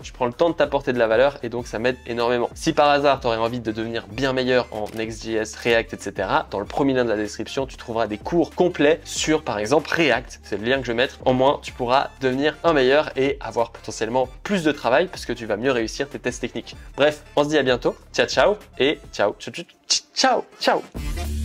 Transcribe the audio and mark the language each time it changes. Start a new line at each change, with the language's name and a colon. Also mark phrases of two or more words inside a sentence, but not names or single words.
French: Je prends le temps de t'apporter de la valeur et donc ça m'aide énormément. Si par hasard, tu aurais envie de devenir bien meilleur en Next.js, React, etc., dans le premier lien de la description, tu trouveras des cours complets sur, par exemple, React. C'est le lien que je vais mettre. Au moins, tu pourras devenir un meilleur et avoir potentiellement plus de travail parce que tu vas mieux réussir tes tests techniques. Bref, on se dit à bientôt. Ciao, ciao et ciao, ciao, ciao, ciao.